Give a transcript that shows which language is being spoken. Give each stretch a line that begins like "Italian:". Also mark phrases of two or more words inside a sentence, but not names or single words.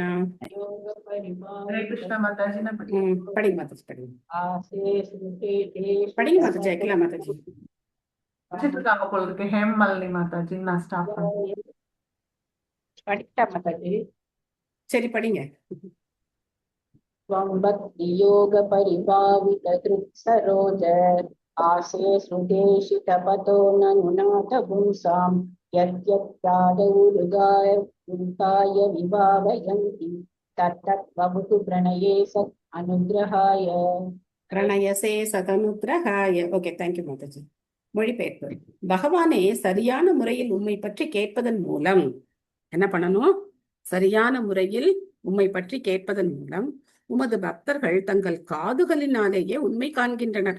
Tamil: ஹரே கிருஷ்ணா மாதாஜி. நான் படிங்க மாதாஜி, படிங்க படிங்க மாதாஜி. அகிலா மாதாஜி படிச்சுட்டு இருக்காங்க போல இருக்கு. ஹேமமாலினி மாதாஜி. நான் ஸ்டாப் பண்ணேன். படிட்டா மாதாஜி. சரி படிங்க.
Sanskrit: त्वं भक्तियोगपरिभावितहृत्सरोज आसे श्रुतेशितपतो ननुनाथ पुंसां यद्यत्यादौरुगाय विभावयन्ति तत्तत् वपुः प्रणये सत् अनुग्रहाय. प्रणयसे सदनुग्रहाय.
Tamil: ஓகே, தேங்க்யூ மாதாஜி. மொழிபெயர்ப்பு. பகவானே, சரியான முறையில் உம்மை பற்றி கேட்பதன் மூலம் என்ன பண்ணணும்? சரியான முறையில் உம்மை பற்றி கேட்பதன் மூலம் உமது பக்தர்கள் தங்கள் காதுகளினாலேயே உண்மை காண்கின்றனர்.